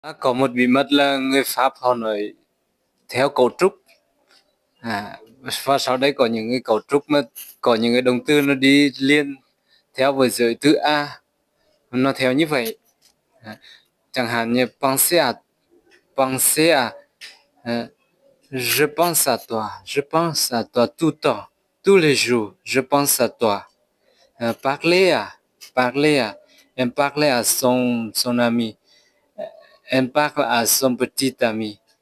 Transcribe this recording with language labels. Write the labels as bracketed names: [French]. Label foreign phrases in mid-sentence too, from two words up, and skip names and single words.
[Vietnamese] Có một bí mật là người Pháp họ nói theo cấu trúc. À, và sau đây có những cái cấu trúc mà có những cái động từ nó đi liền theo với giới từ a, nó theo như vậy. [French] À, [Vietnamese] chẳng hạn như [French] penser à, à, je pense à toi, je pense à toi tout le temps, tous les jours, je pense à toi. Parler à, elle parle à son ami, elle parle à son petit ami.